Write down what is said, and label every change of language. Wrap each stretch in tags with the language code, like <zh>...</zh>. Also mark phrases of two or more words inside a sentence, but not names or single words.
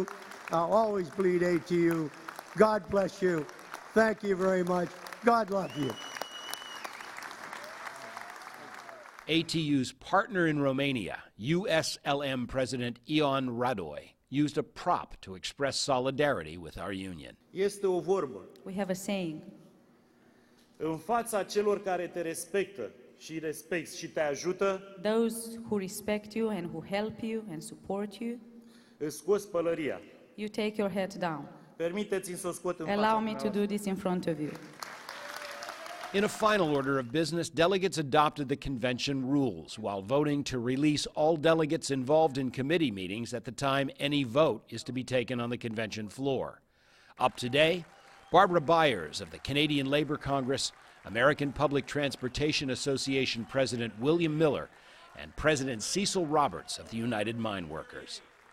<en>I'll always bleed ATU. God bless you. Thank you very much. God love you. ATU's partner in Romania, USLM President Ion Radoi, used a prop to express solidarity with our union.</en> <ro>Este o vorbă.</ro> <en>We have a saying.</en> <ro>În fața celor care te respectă și respecti și te ajută,</ro> <en>those who respect you and who help you and support you,</en> <ro>îți scoți pălăria.</ro> <en>You take your head down.</en> <ro>Permiteți-mi să o scot în fața.</ro> <en>Allow me to do this in front of you. In a final order of business, delegates adopted the convention rules while voting to release all delegates involved in committee meetings at the time any vote is to be taken on the convention floor. Up today, Barbara Byers of the Canadian Labour Congress, American Public Transportation Association President William Miller, and President Cecil Roberts of the United Mine Workers.</en>